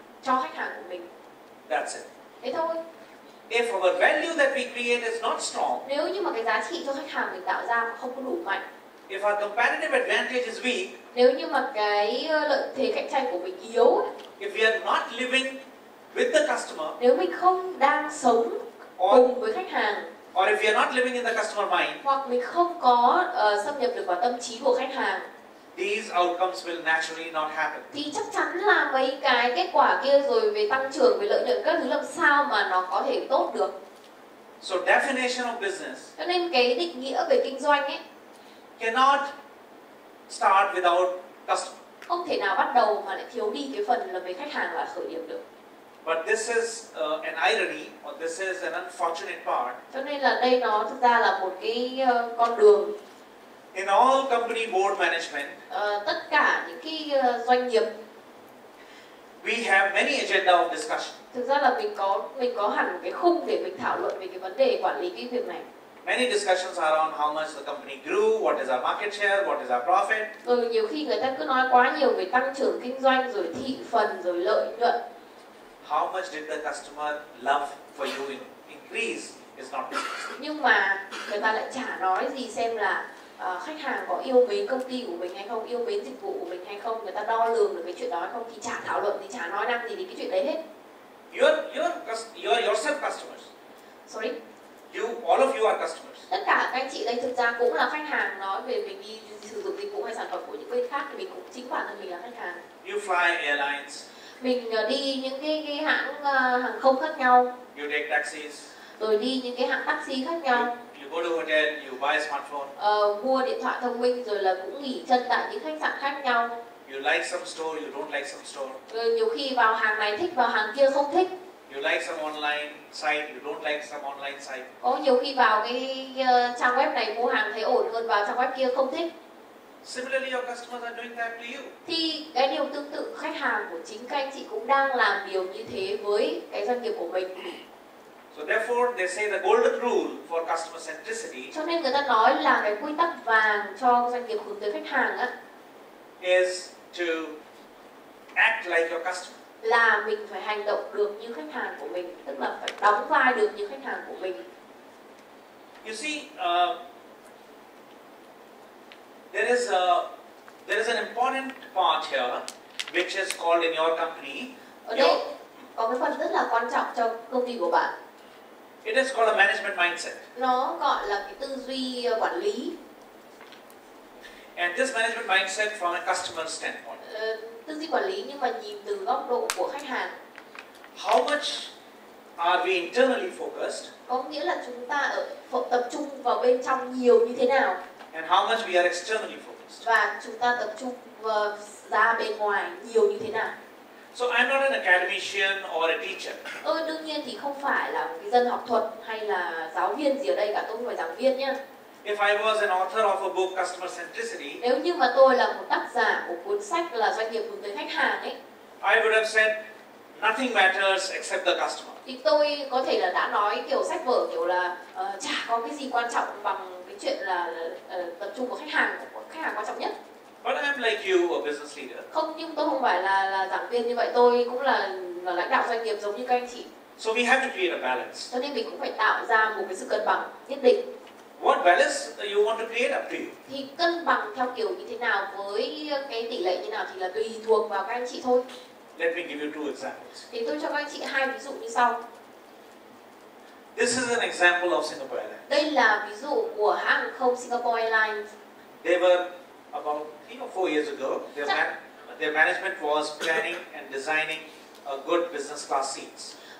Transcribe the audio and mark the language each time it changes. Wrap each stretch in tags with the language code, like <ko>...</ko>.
<vi>cho khách hàng của mình.</vi> <en>That's it.</en> <vi>Thế thôi.</vi> <en>If our value that we create is not strong,</en> <vi>Nếu như mà cái giá trị cho khách hàng mình tạo ra mà không có đủ mạnh,</vi> <en>if our competitive advantage is weak,</en> <vi>nếu như mà cái lợi thế cạnh tranh của mình yếu ấy,</vi> <en>if we are not living with the customer,</en> <vi>nếu mình không đang sống</vi> <en>or</en> <vi>cùng với khách hàng,</vi> <en>if we are not living in the customer mind,</en> <vi>hoặc mình không có xâm nhập được vào tâm trí của khách hàng,</vi> <en>these outcomes will naturally not happen.</en> <vi>thì chắc chắn là mấy cái kết quả kia rồi về tăng trưởng, về lợi nhuận các thứ làm sao mà nó có thể tốt được.</vi> <en>So definition of business</en> <vi>Cho nên cái định nghĩa về kinh doanh ấy</vi> <en>cannot start without customer.</en> <vi>không thể nào bắt đầu mà lại thiếu đi cái phần là về khách hàng là khởi điểm được.</vi> <en>But this is an irony, or this is an unfortunate part.</en> <vi>Cho nên là đây nó thực ra là một cái con đường.</vi> <en>In all company board management,</en> <vi>Tất cả những cái doanh nghiệp,</vi> <en>we have many agenda of discussion.</en> <vi>thực ra là mình có hẳn một cái khung để mình thảo luận về cái vấn đề quản lý cái việc này.</vi> <en>Many discussions are on how much the company grew, what is our market share, what is our profit.</en> <vi>Rồi nhiều khi người ta cứ nói quá nhiều về tăng trưởng kinh doanh, rồi thị phần, rồi lợi nhuận.</vi> <en>How much did the customer love for you increase is not discussed.</en> <vi>Nhưng mà người ta lại chả nói gì xem là khách hàng có yêu mến công ty của mình hay không, yêu mến dịch vụ của mình hay không, người ta đo lường được cái chuyện đó hay không, thì chả thảo luận thì chả nói năng gì đến cái chuyện đấy hết.</vi> <en>You are yourself customers. Sorry. All of you are customers.</en> <vi>Tất cả các anh chị đây thực ra cũng là khách hàng, nói về mình đi sử dụng dịch vụ hay sản phẩm của những bên khác thì mình cũng chính bản thân mình là khách hàng.</vi> <en>You fly airlines.</en> <vi>Mình đi những cái hãng hàng không khác nhau.</vi> <en>You take taxis.</en> <vi>Rồi đi những cái hãng taxi khác nhau.</vi> <en>You go to hotel, you buy a smartphone.</en> <vi>Mua điện thoại thông minh, rồi là cũng nghỉ chân tại những khách sạn khác nhau.</vi> <en>You like some store, you don't like some store.</en> <vi>Rồi nhiều khi vào hàng này thích, vào hàng kia không thích.</vi> <en>You like some online site, you don't like some online site.</en> <vi>Có nhiều khi vào cái trang web này mua hàng thấy ổn hơn vào trang web kia không thích.</vi> <en>Similarly, your customers are doing that to you.</en> <vi>Thì cái điều tương tự khách hàng của chính các anh chị cũng đang làm điều như thế với cái doanh nghiệp của mình.</vi> <en>So therefore, they say the golden rule for customer centricity</en> <vi>Cho nên người ta nói là cái quy tắc vàng cho doanh nghiệp hướng tới khách hàng á,</vi> <en>is to act like your customer.</en> <vi>là mình phải hành động được như khách hàng của mình, tức là phải đóng vai được như khách hàng của mình.</vi> <en>You see, there is an important part here, which is called in your company.</en> <vi>Ở đây có cái phần rất là quan trọng cho công ty của bạn.</vi> <en>It is called a management mindset.</en> <vi>Nó gọi là cái tư duy quản lý.</vi> <en>And this management mindset from a customer standpoint.</en> <vi>Tư duy quản lý nhưng mà nhìn từ góc độ của khách hàng.</vi> <en>How much are we internally focused?</en> <vi>Có nghĩa là chúng ta tập trung vào bên trong nhiều như thế nào.</vi> <en>And how much we are externally focused.</en> <vi>Và chúng ta tập trung ra bên ngoài nhiều như thế nào.</vi> <en>So I'm not an academician or a teacher.</en> <vi>Đương nhiên thì không phải là một cái dân học thuật hay là giáo viên gì ở đây cả, tôi không phải giảng viên nhá.</vi> <en>If I was an author of a book, Customer Centricity,</en> <vi>Nếu như mà tôi là một tác giả của cuốn sách là doanh nghiệp hướng tới khách hàng ấy,</vi> <en>I would have said nothing matters except the customer.</en> <vi>thì tôi có thể là đã nói kiểu sách vở kiểu là chả có cái gì quan trọng bằng cái chuyện là tập trung vào khách hàng quan trọng nhất.</vi> <en>But I'm like you, a business leader.</en> <vi>Không, nhưng tôi không phải là giảng viên như vậy, tôi cũng là lãnh đạo doanh nghiệp giống như các anh chị.</vi> <en>So we have to create a balance.</en> <vi>Cho nên mình cũng phải tạo ra một cái sự cân bằng nhất định.</vi> <en>What balance you want to create up to you.</en> <vi>Thì cân bằng theo kiểu như thế nào, với cái tỷ lệ như nào thì là tùy thuộc vào các anh chị thôi.</vi> <en>Let me give you two examples.</en> <vi>Thì tôi cho các anh chị hai ví dụ như sau.</vi> <en>This is an example of Singapore Airlines.</en> <vi>Đây là ví dụ của hãng không Singapore Airlines.</vi> <en>They were about 3 or 4 years ago. their management was planning and designing a good business class seats.</en>